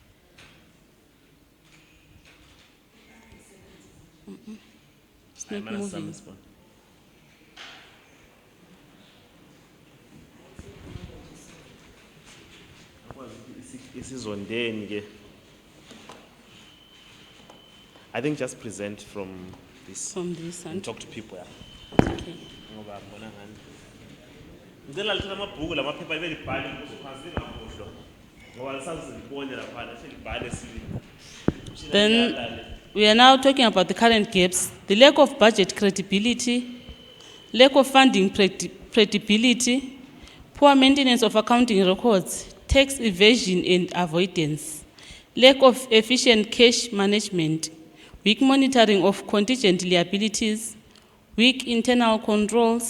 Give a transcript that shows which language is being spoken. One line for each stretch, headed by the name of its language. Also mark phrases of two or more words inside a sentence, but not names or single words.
English: It's not moving.
North Ndebele: Isizondeni ke.
English: I think just present from this. From this and and talk to people. okay.
North Ndebele: Ngoba ngibona ngani. Ngicela lithola amabhuku lamaphepha libe libhale phansi lingakhohlwa. Ngoba lisazi libone lapha libhale sibili.
English: Then we are now talking about the current gaps, the lack of budget credibility, lack of funding credibility, poor maintenance of accounting records, tax evasion and avoidance, lack of efficient cash management, weak monitoring of contingent liabilities, weak internal controls.